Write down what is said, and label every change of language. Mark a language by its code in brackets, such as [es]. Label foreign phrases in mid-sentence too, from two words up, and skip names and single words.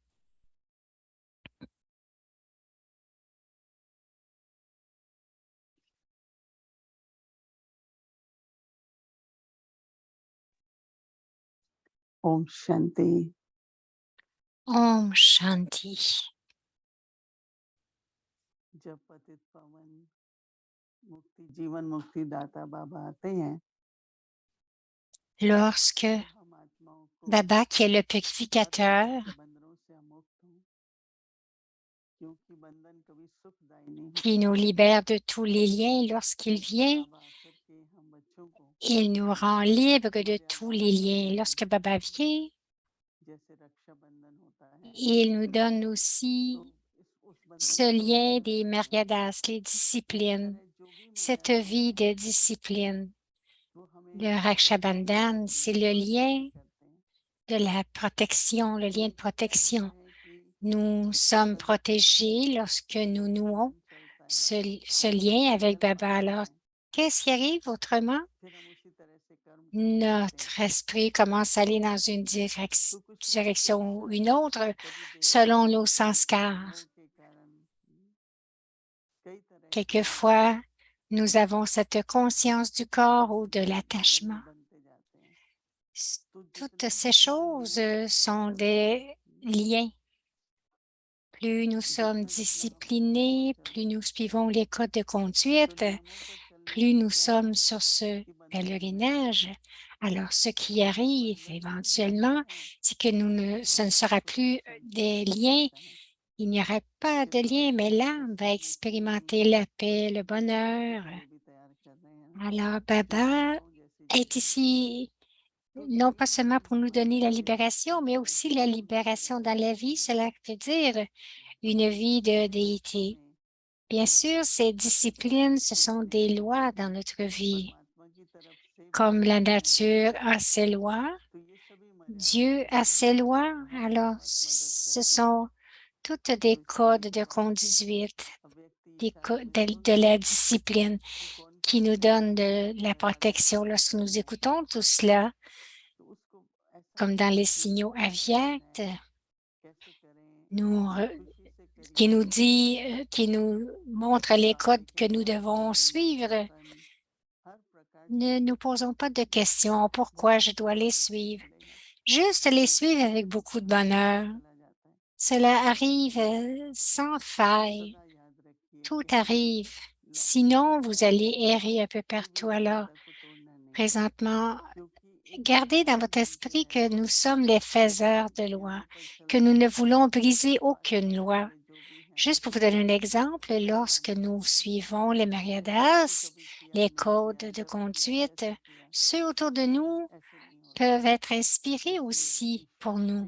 [hi] Om Shanti. Om Shanti. जब पतित पावन मुक्ति जीवन मुक्ति दाता बाबा आते हैं, [fr] Lorsque [hi] हम आत्माओं को [fr] Baba, qui est le purificateur, [hi] बंधनों से मुक्त हों, क्योंकि बंधन कभी सुखदायी नहीं [fr] qui nous libère de tous les liens, lorsqu'il vient, [hi] बाबा आकर के हम बच्चों को [fr] il nous rend libres de tous les liens. Lorsque Baba vient, [hi] जैसे रक्षाबंधन होता है, [fr] il nous donne aussi [hi] उस बंधन [fr] ce lien des Maryadas, les disciplines, [hi] जो भी [fr] cette vie de discipline. [hi] वो हमें [fr] Le Rakshabandhan, c'est le lien [hi] करते हैं, [fr] de la protection, le lien de protection. [hi] कि [fr] Nous sommes protégés lorsque nous nouons [hi] चलता है, [fr] ce lien avec Baba. Alors, qu'est-ce qui arrive autrement? [hi] फिर हम उसी तरह से कर्म [fr] Notre esprit commence à aller dans une direction ou une autre selon nos sanskars. [hi] के कारण कई तरह [fr] Quelquefois, nous avons cette conscience du corps ou de l'attachement. [hi] बनते जाते हैं, [fr] Toutes ces choses sont des liens. Plus nous sommes disciplinés, plus nous suivons les codes de conduite, plus nous sommes sur ce pèlerinage. Alors, ce qui arrive éventuellement, c'est que ce ne sera plus des liens. Il n'y aura pas de lien, mais l'âme va expérimenter la paix, le bonheur. [hi] भी तैयार कर रहे हैं, [fr] Alors, Baba est ici non pas seulement pour nous donner la libération, mais aussi la libération dans la vie. Cela veut dire une vie de déité. Bien sûr, ces disciplines, ce sont des lois dans notre vie. [hi] परमात्मा की तरफ से [fr] Comme la nature a ses lois, [hi] तो ये सभी [fr] Dieu a ses lois, alors ce sont toutes des codes de conduite, de la discipline qui nous donnent de la protection. Lorsque nous écoutons tout cela, [hi] तो उसको ऐसा [fr] comme dans les signaux aviates, [hi] कैसे करें, [fr] qui nous dit, qui nous montre les codes que nous devons suivre, [hi] हर प्रकार [fr] ne nous posons pas de questions pourquoi je dois les suivre. Juste les suivre avec beaucoup de bonheur. [hi] चला जाता है, [fr] Cela arrive sans faille. [hi] सदा याद रखिए [fr] Tout arrive. Sinon, vous allez errer un peu partout. Alors, [hi] को तोड़ना नहीं, [fr] présentement, [hi] क्योंकि [fr] gardez dans votre esprit que nous sommes les faiseurs de loi, que nous ne voulons briser aucune loi. Juste pour vous donner un exemple, lorsque nous suivons les Maryadas, les codes de conduite, ceux autour de nous peuvent être inspirés aussi pour nous.